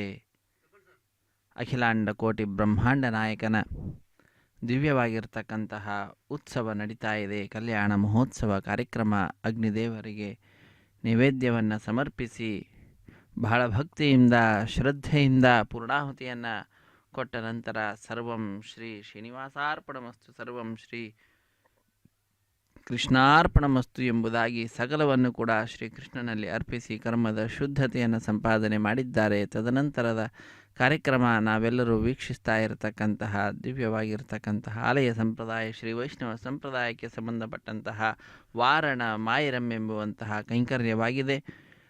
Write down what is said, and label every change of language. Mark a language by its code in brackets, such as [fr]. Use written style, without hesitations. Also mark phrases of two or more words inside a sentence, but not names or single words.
[kn] ಅಖಿಲಾಂಡ ಕೋಟಿ ಬ್ರಹ್ಮಾಂಡ ನಾಯಕನ ದಿವ್ಯವಾಗಿರ್ತಕ್ಕಂತಹ ಉತ್ಸವ ನಡೀತಾ ಇದೆ. ಕಲ್ಯಾಣ ಮಹೋತ್ಸವ ಕಾರ್ಯಕ್ರಮ. ಅಗ್ನಿದೇವರಿಗೆ ನೈವೇದ್ಯವನ್ನು ಸಮರ್ಪಿಸಿ ಬಹಳ ಭಕ್ತಿಯಿಂದ ಶ್ರದ್ಧೆಯಿಂದ ಪೂರ್ಣಾಹುತಿಯನ್ನು ಕೊಟ್ಟ ನಂತರ [sa] ಸರ್ವಂ ಶ್ರೀ ಶ್ರೀನಿವಾಸಾರ್ಪಣಮಸ್ತು, ಸರ್ವಂ ಶ್ರೀ ಕೃಷ್ಣಾರ್ಪಣಮಸ್ತು [kn] ಎಂಬುದಾಗಿ ಸಕಲವನ್ನು ಕೂಡ ಶ್ರೀಕೃಷ್ಣನಲ್ಲಿ ಅರ್ಪಿಸಿ ಕರ್ಮದ ಶುದ್ಧತೆಯನ್ನು ಸಂಪಾದನೆ ಮಾಡಿದ್ದಾರೆ. ತದನಂತರದ ಕಾರ್ಯಕ್ರಮ ನಾವೆಲ್ಲರೂ ವೀಕ್ಷಿಸ್ತಾ ಇರತಕ್ಕಂತಹ ದಿವ್ಯವಾಗಿರ್ತಕ್ಕಂತಹ ಆಲಯ ಸಂಪ್ರದಾಯ ಶ್ರೀ ವೈಷ್ಣವ ಸಂಪ್ರದಾಯಕ್ಕೆ ಸಂಬಂಧಪಟ್ಟಂತಹ ವಾರಣ ಮಾಯಿರಂ ಎಂಬುವಂತಹ ಕೈಂಕರ್ಯವಾಗಿದೆ.